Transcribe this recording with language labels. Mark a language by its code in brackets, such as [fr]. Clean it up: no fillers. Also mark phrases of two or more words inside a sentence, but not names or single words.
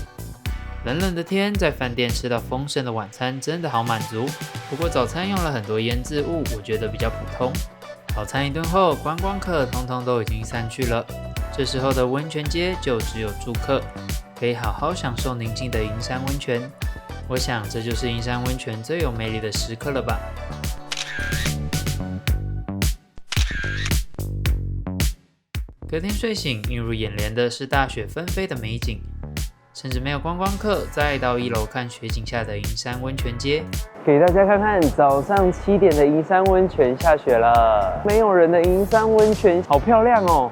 [zh] 冷冷的天，在飯店吃到豐盛的晚餐，真的好滿足。不過早餐用了很多醃製物，我覺得比較普通。早餐一頓後，觀光客通通都已經散去了。這時候的溫泉街就只有住客，可以好好享受寧靜的銀山溫泉。我想這就是銀山溫泉最有魅力的時刻了吧。隔天睡醒，映入眼簾的是大雪紛飛的美景，甚至沒有觀光客。再到1樓看雪景下的銀山溫泉街，給大家看看早上7點的銀山溫泉下雪了，沒有人的銀山溫泉好漂亮哦。